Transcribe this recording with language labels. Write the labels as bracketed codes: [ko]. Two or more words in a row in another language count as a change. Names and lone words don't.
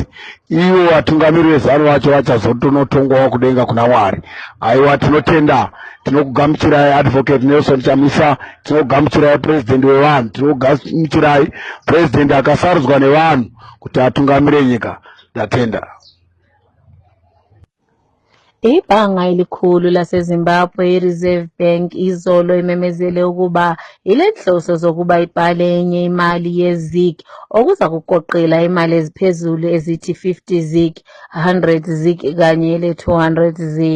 [sn] Ivo vatungamiri vezano vacho vachazotonotongwawo kudenga kuna Mwari. Haiwa tinotenda, tinokugamuchirai Advocate Nelson Chamisa, tinokugamuchirai president wevanhu, tinokugamuchirai president akasarudzwa nevanhu kuti atungamire nyika. Ndatenda. [nd] Ibhanga elikhulu laseZimbabwe iReserve Bank izolo imemezele ukuba ilenhloso zokuba ibhale enye imali yeZig okuza kuqoqela imali eziphezulu ezithi 50 Zig, 100 Zig kanye le200 Zig.